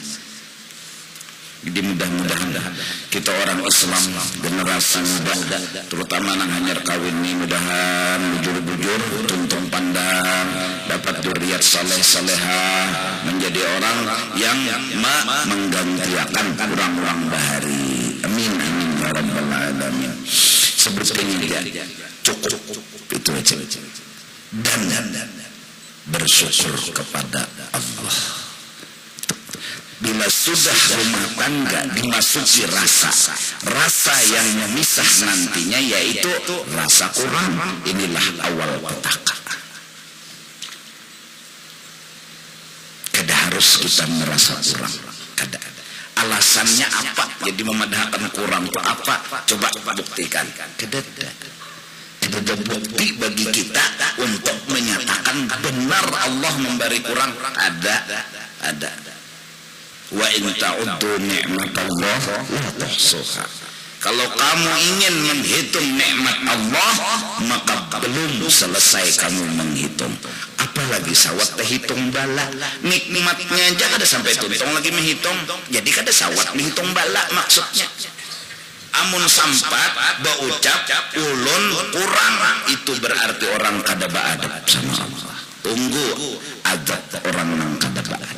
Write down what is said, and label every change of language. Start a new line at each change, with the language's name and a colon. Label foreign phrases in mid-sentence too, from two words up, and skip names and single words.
Indonesian: Jadi mudah-mudahan kita orang Islam generasi muda, terutama
Banjar: nang hanyar kawin ini, mudahan bujur-bujur tuntung pandang,
Indonesian: dapat dzurriat saleh-salehah, menjadi orang yang menggantikan orang-orang bahari.
Arabic: Amin amin ya rabbal alamin.
Indonesian: Sebetulnya cukup itu aja, dan bersyukur kepada Allah. Bila sudah rumah tangga dimasuki rasa yang memisah nantinya, yaitu rasa kurang, inilah awal petaka. Kada harus kita merasa kurang, kada. Alasannya apa? Jadi memadahkan kurang itu apa? Coba buktikan. Kada ada bukti bagi kita untuk menyatakan benar Allah memberi kurang. Ada.
Arabic: Wa in ta'uddu ni'matallah la tuhsuha.
Indonesian: Kalau kamu ingin menghitung nikmat Allah, maka belum selesai kamu menghitung. Apalagi sawat terhitung bala. Nikmatnya aja
Banjar: kada sampai tuntung lagi menghitung.
Indonesian: Jadi
Banjar: kada sawat menghitung bala
Indonesian: maksudnya.
Banjar: Amun sampat baucap ulun kurang, itu berarti orang kada baadab sama Allah.
Indonesian: Tunggu adab orang yang kada baadab.